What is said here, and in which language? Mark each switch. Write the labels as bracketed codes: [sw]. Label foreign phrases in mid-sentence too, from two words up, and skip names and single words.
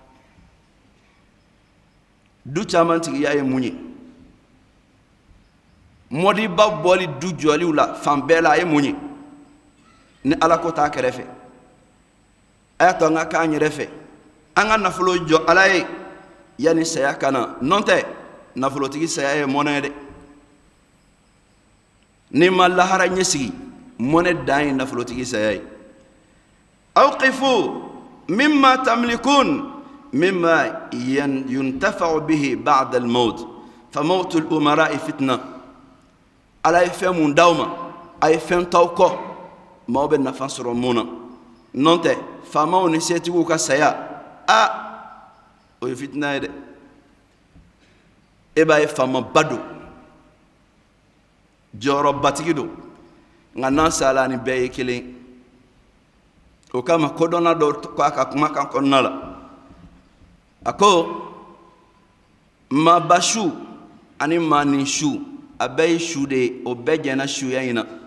[bm] du caman tigiya ye mun ye mɔdiba bɔli du jɔliw la fan bɛɛ la a ye mun ye ni ala ko t'a kɛrɛfɛ a y'a to an ka k'an yɛrɛ fɛ an ka nafolo jɔ ala ye yanni saya ka na nɔ tɛ nafolotigi saya ye mɔnɛ ye dɛ ni ma lahara ɲɛsigi mɔnɛ dan ye nafolotigi saya ye [ar] أوقفوا مما تملكون مما ينتفع به بعد الموت فموت الأمراء فتنة [bm] ala ye fɛn mun d'aw ma a ye fɛn t'aw kɔ maaw bɛ nafa sɔrɔ mun na nɔ tɛ faamaw ni setigiw ka saya o ye fitina ye dɛ e b'a ye faamaba don jɔyɔrɔbatigi don nka n'an sala ni bɛɛ ye kelen o kama kodɔnna dɔ ko a ka kumakan kɔnɔna la a ko maaba su ani maanin su a bɛɛ ye su de ye o bɛɛ jɛnna suya in na